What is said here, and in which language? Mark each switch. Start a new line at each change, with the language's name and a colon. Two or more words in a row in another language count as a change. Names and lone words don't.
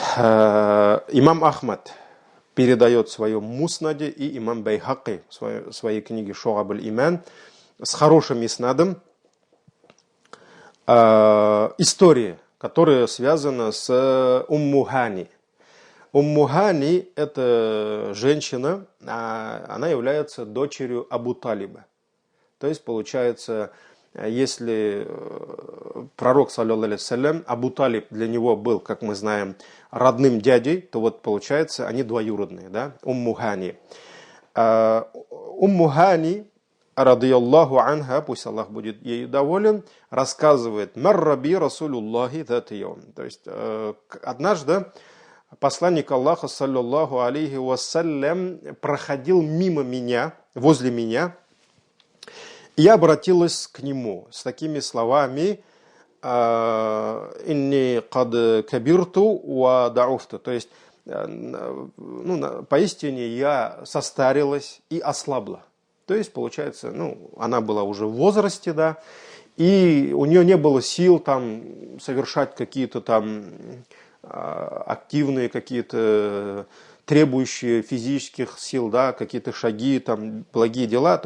Russian: Имам Ахмад передает в своем муснаде, и имам Байхаки в своей книге Шу'аб аль-Иман с хорошим иснадом история, которая связана с Умму Хани. Умму Хани – это женщина, она является дочерью Абу Талиба. То есть, получается, если пророк,
Arabic: صلى الله عليه وسلم,
Russian: Абу Талиб для него был, как мы знаем, родным дядей, то вот получается, они двоюродные, да, Умму Хани. Умму Хани,
Arabic: رضي الله عنها,
Russian: пусть Аллах будет ею доволен, рассказывает:
Arabic: «مر بي رسول الله ذات يوم».
Russian: То есть, однажды посланник Аллаха,
Arabic: صلى الله عليه وسلم,
Russian: проходил мимо меня, возле меня, и я обратилась к нему с такими словами:
Arabic: «إني قد كبرت وضعفت».
Russian: То есть, поистине я состарилась и ослабла. То есть, получается, она была уже в возрасте, да, и у нее не было сил там совершать какие-то там активные, какие-то требующие физических сил, да, какие-то шаги, там, благие дела.